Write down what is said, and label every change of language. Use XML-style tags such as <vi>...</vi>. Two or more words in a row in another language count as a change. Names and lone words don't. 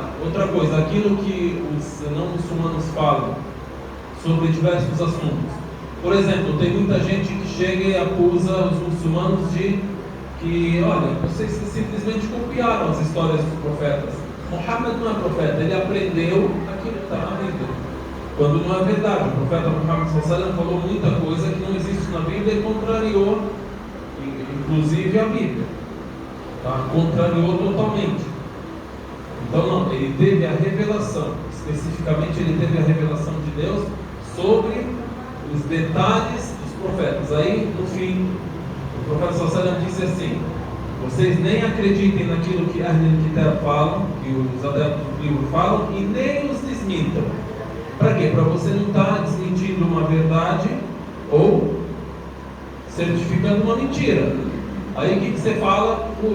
<pt>Outra coisa, aquilo que os não muçulmanos falam sobre diversos assuntos. Por exemplo, tem muita gente que chega e acusa os muçulmanos de que, olha, vocês simplesmente copiaram as histórias dos profetas. Muhammad não é profeta, ele aprendeu aquilo que está na Bíblia. Quando não é verdade, o profeta Muhammad</pt> <ar>صلى الله عليه وسلم</ar> <pt>falou muita coisa que não existe na Bíblia e contrariou, inclusive a Bíblia. Tá? Contrariou totalmente. Então não, ele teve a revelação, especificamente ele teve a revelação de Deus sobre os detalhes dos profetas. Aí, no fim, o profeta</pt> <ar>صلى الله عليه وسلم</ar> <pt>disse assim: vocês nem acreditem naquilo que</pt> <ar>أهل الكتاب</ar> <pt>falam, que os adeptos do livro falam, e nem os desmintam. Para quê? Para você não estar desmentindo uma verdade ou certificando uma mentira. Aí o que você fala?</pt>